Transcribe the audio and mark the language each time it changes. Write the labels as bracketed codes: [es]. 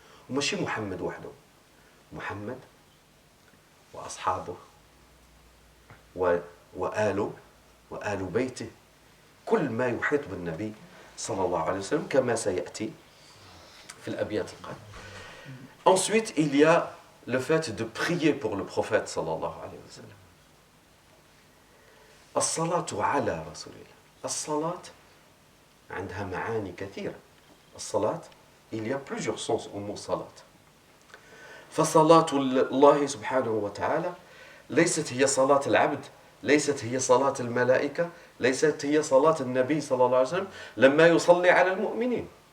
[ar] وماشي محمد وحده، محمد وأصحابه وآله وآل بيته، كل ما يحيط بالنبي صلى الله عليه وسلم كما سيأتي في الأبيات القادمة. [fr] Ensuite, il y a le fait de prier pour le prophète sallallahu alayhi wa sallam. [ar] الصلاة على رسول الله. الصلاة عندها معاني كثيرة. [fr] الصلاة, il y a plusieurs sens au mot صلاة. [ar] فصلاة الله سبحانه وتعالى ليست هي صلاة العبد، ليست هي صلاة الملائكة، ليست هي صلاة النبي صلى الله عليه وسلم لما يصلي على المؤمنين.